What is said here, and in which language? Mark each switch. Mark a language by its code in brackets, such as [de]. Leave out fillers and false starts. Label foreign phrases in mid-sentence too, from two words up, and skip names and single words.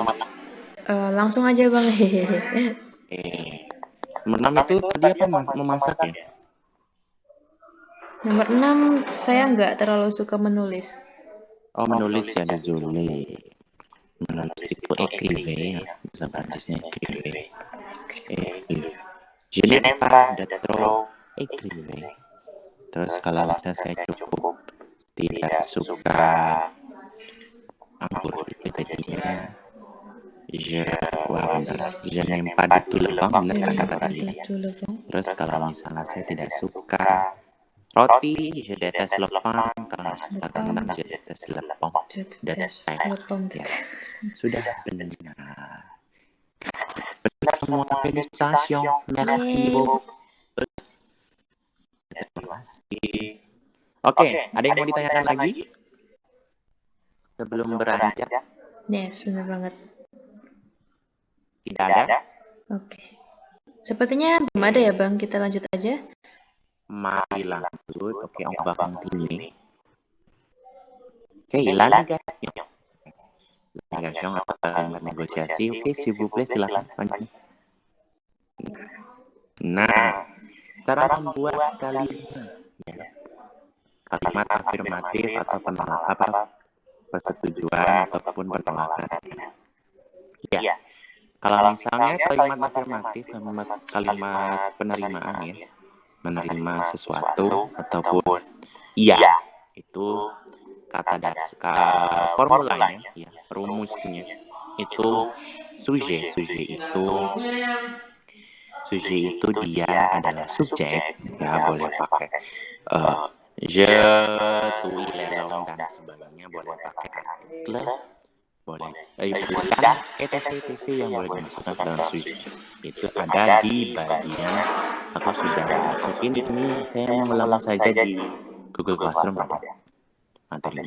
[id] Langsung aja Bang. Nomor 6 itu tadi apa? Memasak ya? Nomor 6 saya nggak terlalu suka menulis. Oh, menulis ya, désolé. Menulis itu écrivain ya, bahasa Prancisnya écrivain. [fr] Je n'aime pas de trop écrivain. [id] Terus kalau bisa saya cukup tidak suka anggur itu tadinya. [fr] Je n'aime pas du tout le pain, [id] benar kata tadi. Terus kalau misalnya saya tidak suka roti, [fr] je déteste le pain. [id] Kalau nggak suka kentang, [fr] je déteste le pain de terre. [id] Ya, sudah benar. Benar semua, [fr] félicitations. Merci beaucoup. [id] Terima kasih. Oke, ada yang mau ditanyakan lagi? Sebelum beranjak? Yes, benar banget. Tidak ada? Oke. Sepertinya belum ada ya Bang, kita lanjut aja. Mari lanjut. Oke, [fr] on va continuer. Oke, la négation. La négation [id] atau kalimat negosiasi. Oke, [fr] s'il vous plaît, [id] silakan lanjut. Nah, cara membuat kalimat afirmatif atau penolakan, persetujuan ataupun penolakan. Ya, kalau misalnya kalimat afirmatif, kalimat penerimaan ya, menerima sesuatu ataupun iya, itu kata dasar formulanya, ya, rumusnya itu sujet itu dia adalah subjek, ya boleh pakai [fr] je, tu, il, elle, [id] dan sebagainya, boleh pakai artikel, boleh bukan etc yang boleh dimasukkan ke dalam sujet. Itu ada di bagian, aku sudah masukin ini, saya mengulang saja di Google Classroom ada materi.